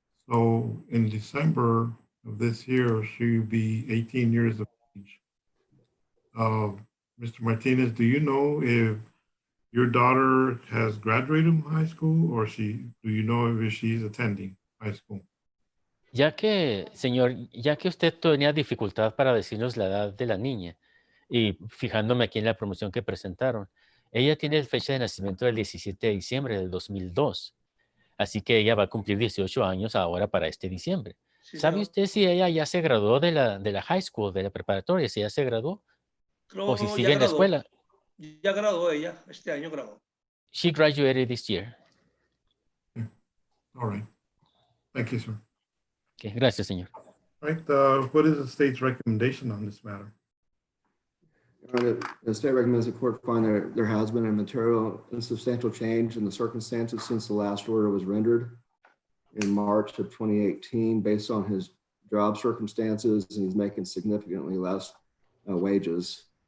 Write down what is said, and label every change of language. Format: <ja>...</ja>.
<en>So in December of this year, she will be 18 years of age. Mr. Martinez, do you know if your daughter has graduated from high school or do you know if she's attending high school?</en> <es>Señor, ya que usted tenía dificultad para decirnos la edad de la niña, y fijándome aquí en la promoción que presentaron, ella tiene fecha de nacimiento del 17 de diciembre del 2002. Así que ella va a cumplir 18 años ahora para este diciembre. Sí, ¿Sabe usted si ella ya se graduó de la</es> <en>high school,</en> <es>de la preparatoria, si ya se graduó? creo ¿O si ya sigue en la graduó. escuela? Ya graduó ella, este año graduó.</es> <en>She graduated this year. All right. Thank you, sir.</en> <es>Okay, gracias, señor.</es> <en>All right, what is the state's recommendation on this matter? The state recommends the court find that there has been a material and substantial change in the circumstances since the last order was rendered in March of 2018 based on his job circumstances, and he's making significantly less wages.</en>